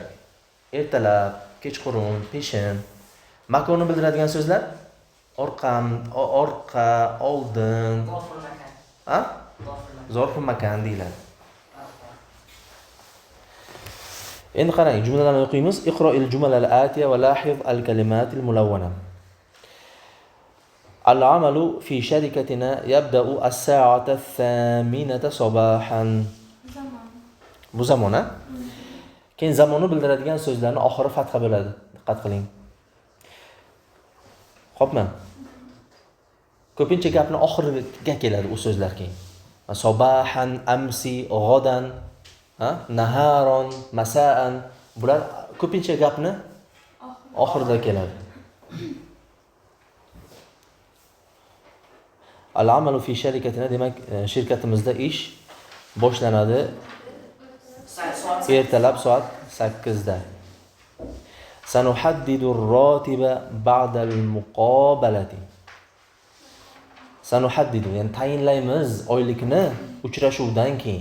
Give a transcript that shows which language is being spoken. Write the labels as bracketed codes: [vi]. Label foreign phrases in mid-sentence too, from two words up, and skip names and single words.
[uz] Ertalab, kechqurun, peshin. Makonni bildiradigan so'zlar orqa, oldin. [ar] ظرف مكان [uz] deyiladi. Endi qarang, jumlalarni o'qiymiz. [ar] اقرأ الجمل الآتية ولاحظ الكلمات الملونة. العمل في شركتنا يبدأ الساعة الثامنة صباحا. [uz] Bu zamon, ha? Keyin zamonni bildiradigan so'zlarning oxiri fatha bo'ladi. Diqqat qiling. Xo'pmi? Ko'pincha gapning oxiriga keladi u so'zlar keyin. [ar] صباحا، أمس، غدا، نهارا، مساء. [uz] Bular ko'pincha gapni oxirida keladi. [ar] العمل في شركتنا, [uz] demak shirkatimizda ish boshlanadi ertalab soat 8 da. [ar] سنحدد الراتب بعد المقابلة. [uz] Sanuhaddidu, ya'ni tayinlaymiz oylikni uchrashuvdan keyin.